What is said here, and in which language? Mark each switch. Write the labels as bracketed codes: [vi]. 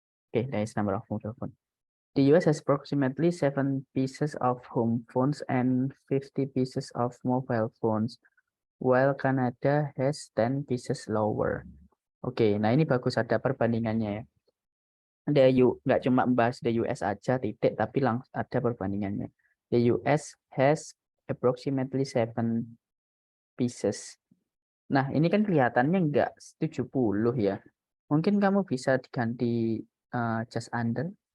[en] Okay, that is number of mobile phone. The US has approximately 7 pieces of home phones and 50 pieces of mobile phones, while Canada has 10 pieces lower. [id] Oke, nah ini bagus ada perbandingannya ya. Nggak cuma membahas the US aja titik, tapi langsung ada perbandingannya. [en] The US has approximately 7 pieces. [id] Nah, ini kan kelihatannya nggak 70 ya. Mungkin kamu bisa diganti [en] just under.